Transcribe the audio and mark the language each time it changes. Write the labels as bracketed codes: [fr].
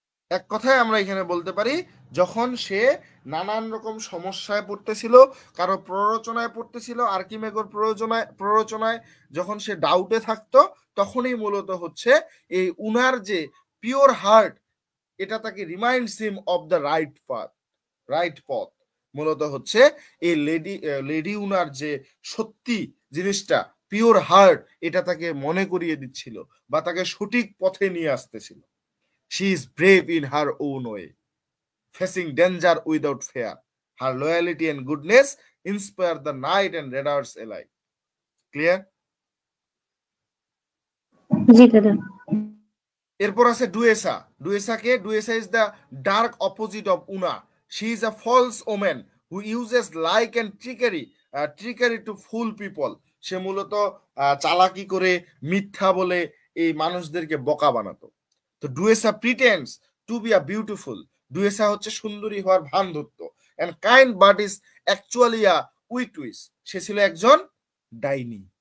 [bn] এক কথায় আমরা এখানে বলতে পারি, যখন সে নানান রকম সমস্যায় পড়তেছিল, কারো প্ররোচনায় পড়তেছিল, আর্কিমেগর প্ররোচনায় যখন সে ডাউটে থাকতো, তখনই মূলত হচ্ছে এই উনার যে পিওর হার্ট, এটা তাকে [en] reminds him of the right [bn] পথ। মূলত হচ্ছে এই লেডি উনার যে সত্যি জিনিসটা, পিওর হার্ট, এটা তাকে মনে করিয়ে দিচ্ছিল বা তাকে সঠিক পথে নিয়ে আসতেছিল। [en] She is brave in her own way, facing danger without fear. Her loyalty and goodness inspire the knight and readers alike. Clear? [bn] জি দাদা। এরপর আছে ডুয়েসা। [en] Duessa is the dark opposite of Una. She is a false omen who uses lie and trickery to fool people. [bn] সে মূলত চালাকি করে, মিথ্যা বলে এই মানুষদেরকে বোকা বানাতো। তো ডুয়েসা [en] Pretends to be a beautiful. [bn] ডুয়েসা হচ্ছে সুন্দরী হওয়ার ভান ধরতো। [en] And kind but is actually a witch. [bn] সে ছিল একজন ডাইনি।